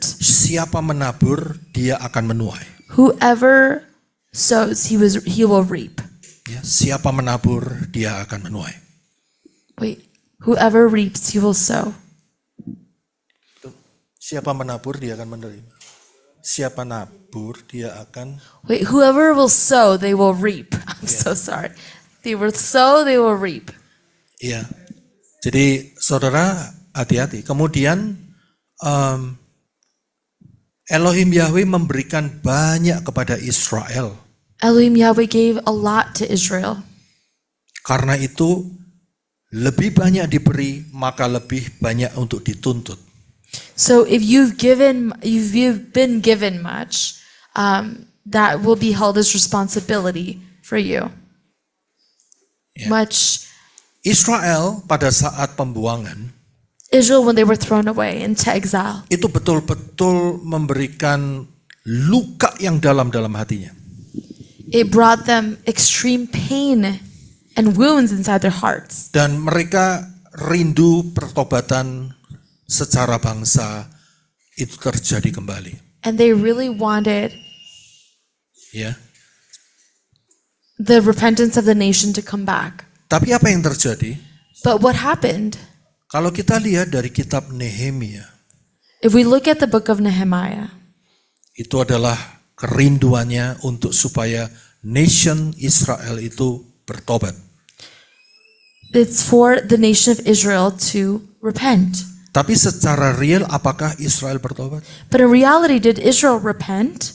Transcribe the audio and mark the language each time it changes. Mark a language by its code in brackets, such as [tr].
[id] Siapa menabur, dia akan menuai. [en] Whoever sows, he will reap. [id] Ya, siapa menabur, dia akan menuai. [en] Wait, whoever reaps, he will sow. [id] Siapa menabur, dia akan menerima. siapa nabur dia akan [en] Wait, whoever will sow, they will reap. I'm so sorry. They will sow, they will reap. [id] Iya. Jadi saudara hati-hati. Kemudian Elohim Yahweh memberikan banyak kepada Israel. [en] Elohim Yahweh gave a lot to Israel. [id] Karena itu lebih banyak diberi, maka lebih banyak untuk dituntut. [en] So if you've been given much, that will be held as responsibility for you. Yeah. Much. [id] Israel pada saat pembuangan [en] Israel, when they were thrown away into exile, [id] itu betul-betul memberikan luka yang dalam hatinya. [en] it brought them extreme pain and wounds inside their hearts. [id] Dan mereka rindu pertobatan secara bangsa itu terjadi kembali. [en] And they really wanted [id] Ya. [en] the repentance of the nation to come back. [id] Tapi apa yang terjadi? [en] But what happened? [id] Kalau kita lihat dari kitab Nehemia, [en] If we look at the book of Nehemiah, [id] itu adalah kerinduannya untuk supaya nation Israel itu bertobat. [en] it's for the nation of Israel to repent. [id] Tapi secara real apakah Israel bertobat? [en] But in reality, did Israel repent?